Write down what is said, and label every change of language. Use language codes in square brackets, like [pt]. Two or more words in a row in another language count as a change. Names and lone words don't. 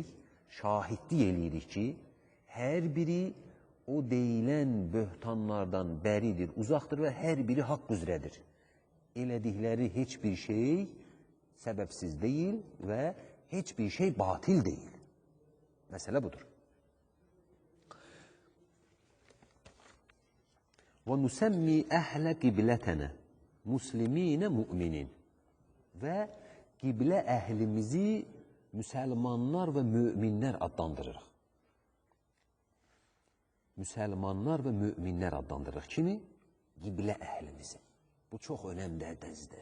[az] Şahidlik eləyirik ki, hər biri o deyilən böhtanlardan bəridir, uzaqdır və hər biri haqq üzrədir. Elədikləri heç bir şey səbəbsiz deyil və heç bir şey batil deyil. Məsələ budur. [ar] وَنُسَمِّي أَهْلَ قِبْلَتَنَا مسلمين مؤمنين [az] və qiblə əhlimizi müsəlmanlar və möminlər adlandırırıq. Müsəlmanlar və möminlər adlandırırıq. Kimi? Qiblə əhlimizi. Bu çox önəmlidir.